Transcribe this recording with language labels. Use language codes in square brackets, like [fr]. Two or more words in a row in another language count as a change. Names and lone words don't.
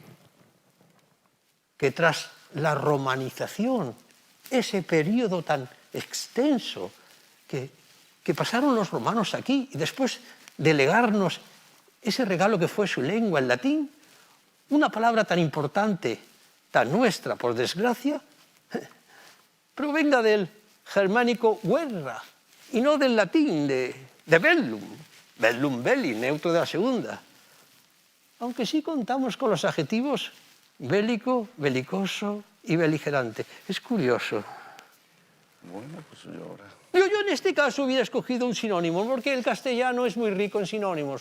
[es] Que tras la romanización, ese periodo tan extenso que pasaron los romanos aquí y después de legarnos ese regalo que fue su lengua, el latín, una palabra tan importante, tan nuestra, por desgracia, provenga del germánico guerra y no del latín de [la] bellum, bellum belli, [es] neutro de la segunda. Aunque sí contamos con los adjetivos bélico, belicoso y beligerante. Es curioso. Bueno, pues yo ahora... Yo en este caso hubiera escogido un sinónimo, porque el castellano es muy rico en sinónimos.